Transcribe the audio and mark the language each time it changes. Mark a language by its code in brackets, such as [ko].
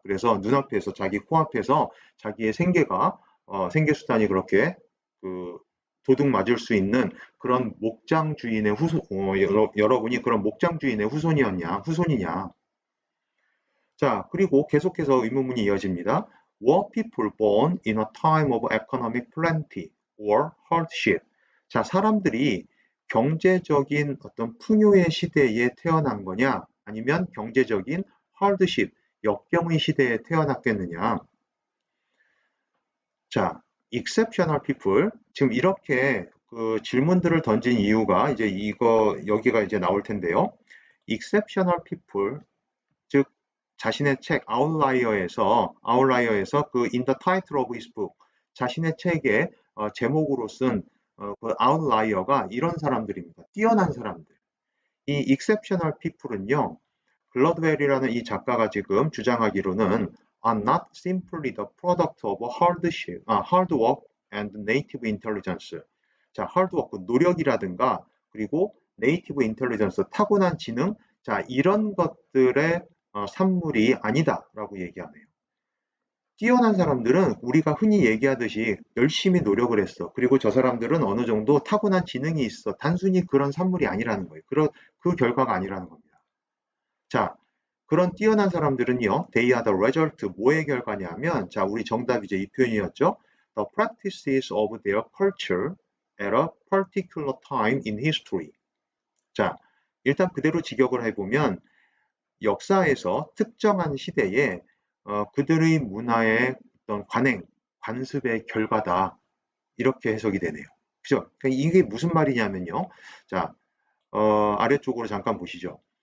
[ko] 그래서 눈앞에서 자기 코앞에서 자기의 생계 수단이 그렇게 그 도둑 맞을 수 있는 그런 목장 주인의 여러분이 그런 목장 주인의 후손이냐. 자, 그리고 계속해서 의문문이 이어집니다. [en] Were people born in a time of economic plenty or hardship? [ko] 자, 사람들이 경제적인 어떤 풍요의 시대에 태어난 거냐, 아니면 경제적인 hardship, 역경의 시대에 태어났겠느냐. [en] 자, exceptional people. [ko] 지금 이렇게 그 질문들을 던진 이유가 이제 여기가 이제 나올 텐데요. exceptional people, 즉 자신의 책 아웃라이어에서 그 [en] in the title of his book, [ko] 자신의 책의 제목으로 쓴 그 아웃라이어가 이런 사람들입니다. 뛰어난 사람들. 이 exceptional people은요, 글러드웰이라는 이 작가가 지금 주장하기로는 [en] are not simply the product of hard work and native intelligence. [ko] 자, hard work, 노력이라든가 그리고 native intelligence, 타고난 지능, 자, 이런 것들의 산물이 아니다라고 얘기하네요. 뛰어난 사람들은 우리가 흔히 얘기하듯이 열심히 노력을 했어. 그리고 저 사람들은 어느 정도 타고난 지능이 있어. 단순히 그런 산물이 아니라는 거예요. 그 결과가 아니라는 겁니다. 자, 그런 뛰어난 사람들은요, [en] they are the result, [ko] 뭐의 결과냐면, 자, 우리 정답이 이제 이 표현이었죠. [en] The practices of their culture at a particular time in history. [ko] 자, 일단 그대로 직역을 해보면, 역사에서 특정한 시대에 그들의 문화의 어떤 관습의 결과다. 이렇게 해석이 되네요. 그죠? 그러니까 이게 무슨 말이냐면요. 자, 아래쪽으로 잠깐 보시죠.